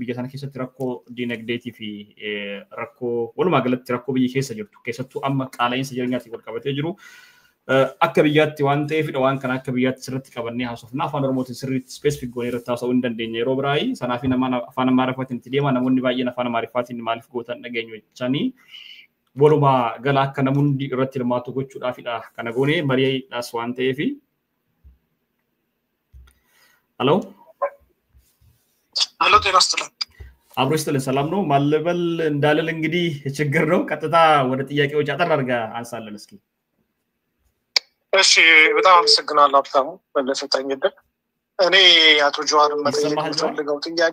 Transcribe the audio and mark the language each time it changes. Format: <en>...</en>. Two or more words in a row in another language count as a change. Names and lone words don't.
<om>biyya sana keessatti rakkoo dinagdeetii fi rakkoo walumaa galatti rakkoo biyya keessa jirtu keessattuu amma qaala'insa jireenyaatiin wal qabatee jiru akka biyyaatti waan ta'eefidha waan kana akka biyyaatti sirriitti qabannee haasofna afaan oromootiin sirriitti specific goonee irratti haasa'uu hin dandeenye yeroo biraayii sanaaf nama afaan amaariffaatiin itti deema namoonni baay'een afaan amaariffaatiin maaliif gootan dhageenyu jechanii waluma gala akka namundi irratti hirmaatu gochuudhaafidha kana goonee mari'aadhaas waan ta'eefi Hello</om> <am>ጤና ይስጥልኝ አብሮ ይስጥልኝ ሰላም ነው ማለበል እንዳለል እንግዲህ ችግር ነው ቀጥታ ወደ ጥያቄዎች አጠር አድርጋ አንሳለን እስኪ እሺ በጣም አመሰግናለሁ አብታሙ በለፈታኝ እድል እኔ አቶ ጆዋርን መጠየቅ ፈልገው ጥያቄ</am>